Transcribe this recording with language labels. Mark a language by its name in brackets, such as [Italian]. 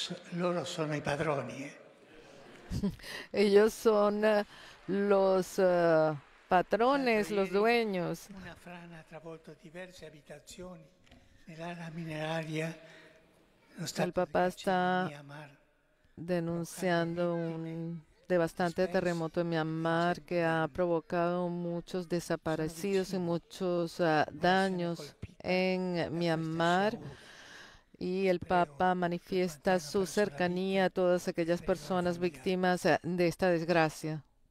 [Italian] Loro sono i padroni. [Spanish] Ellos son los patrones, los dueños. [Italian] Una frana ha travolto diverse abitazioni nell'area mineraria. [Spanish] El Papa está denunciando un devastante terremoto en Myanmar que ha provocado muchos desaparecidos y muchos daños en Myanmar. Y el Papa manifiesta su cercanía a todas aquellas personas víctimas de esta desgracia.